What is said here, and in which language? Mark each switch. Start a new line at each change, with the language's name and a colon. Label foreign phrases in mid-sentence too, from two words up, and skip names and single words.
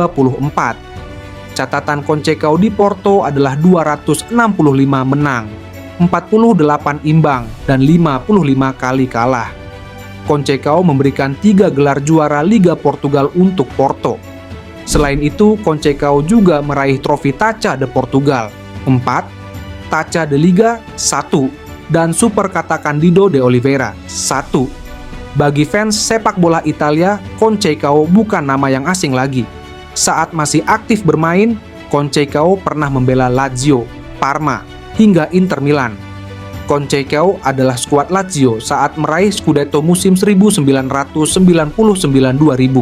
Indonesian: Catatan Conceição di Porto adalah 265 menang, 48 imbang, dan 55 kali kalah. Conceição memberikan 3 gelar juara Liga Portugal untuk Porto. Selain itu, Conceição juga meraih trofi Taça de Portugal 4, Taça de Liga 1, dan Supercata Candido de Oliveira 1. Bagi fans sepak bola Italia, Conceição bukan nama yang asing lagi. Saat masih aktif bermain, Conceição pernah membela Lazio, Parma, hingga Inter Milan. Conceição adalah skuad Lazio saat meraih Scudetto musim 1999-2000.